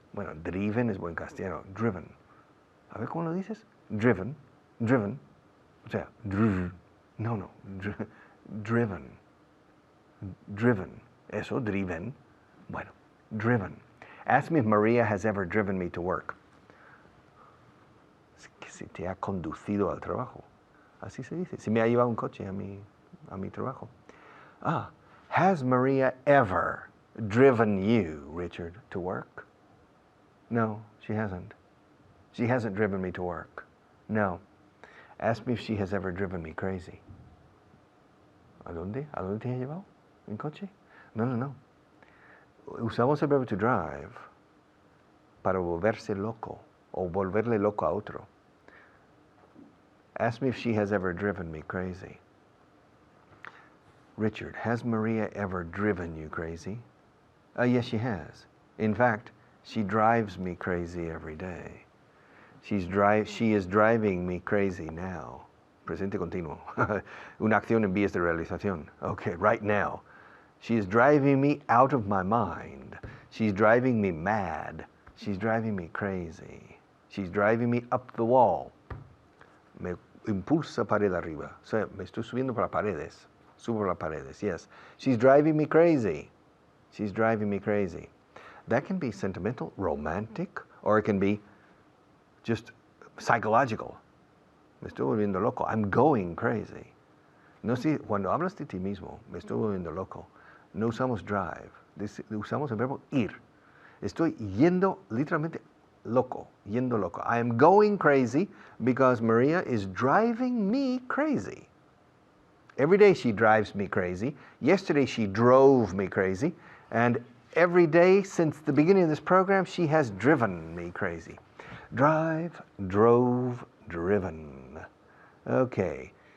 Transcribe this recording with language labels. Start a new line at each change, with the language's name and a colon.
Spanish: Bueno, driven es buen castellano. Driven. A ver, ¿cómo lo dices? Driven. Driven. O sea, no, driven. Driven. Eso, driven. Bueno, driven.
English: Ask me if Maria has ever driven me to work.
Spanish: Que si te ha conducido al trabajo. Así se dice. Si me ha llevado un coche a mi trabajo.
English: Has Maria ever driven you, Richard, to work? No, she hasn't. She hasn't driven me to work. No. Ask me if she has ever driven me crazy.
Spanish: ¿A dónde? ¿A dónde te ha llevado? ¿En coche? No. Usamos el verbo to drive para volverse loco o volverle loco a otro.
English: Ask me if she has ever driven me crazy. Richard, has Maria ever driven you crazy? Yes, she has. In fact, she drives me crazy every day. She is driving me crazy now.
Spanish: Presente continuo. Una acción en vías de realización.
English: Okay, right now. She is driving me out of my mind. She's driving me mad. She's driving me crazy. She's driving me up the wall.
Spanish: Me impulsa pared arriba. O sea, me estoy subiendo por las paredes. Subo por las paredes, yes.
English: She's driving me crazy. She's driving me crazy. That can be sentimental, romantic, or it can be just psychological.
Spanish: Me estoy volviendo loco.
English: I'm going crazy.
Spanish: No sé, cuando hablas de ti mismo, me estoy volviendo loco. No usamos drive. Usamos el verbo ir. Estoy yendo literalmente loco. Yendo loco.
English: I am going crazy because Maria is driving me crazy. Every day she drives me crazy. Yesterday she drove me crazy. And every day since the beginning of this program, she has driven me crazy. Drive, drove, driven. Okay.